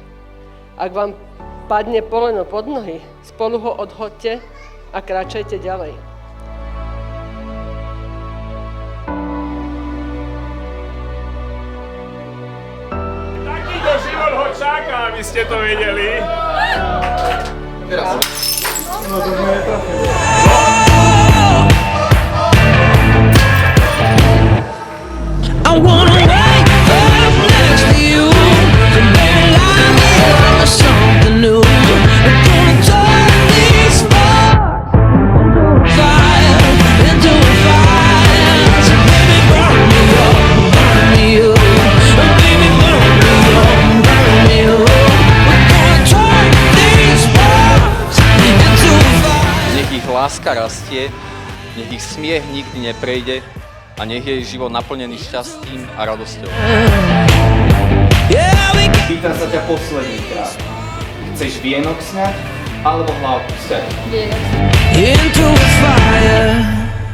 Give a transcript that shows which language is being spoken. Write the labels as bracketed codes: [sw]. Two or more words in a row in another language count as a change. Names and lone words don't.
[sk] Ak vám padne poleno pod nohy, spolu ho odhoďte a kráčajte ďalej. Takýto život ho čaká, aby ste to vedeli. Teraz. No to moje trafilo. [en] I wanna wake up next to you, to make life feel something new. We're gonna turn these sparks into a fire. So baby, burn me up, burn me up. Baby, burn me up, burn me up. We're gonna turn these sparks into a fire. [sk] Nech ich láska rastie, nech ich smiech nikdy neprejde, a nech je ich život naplnený šťastím a radosťou. Pýtam sa ťa posledný krát. Chceš vienok sňať, alebo hlavu sťať? Vienok. [en] Into a fire.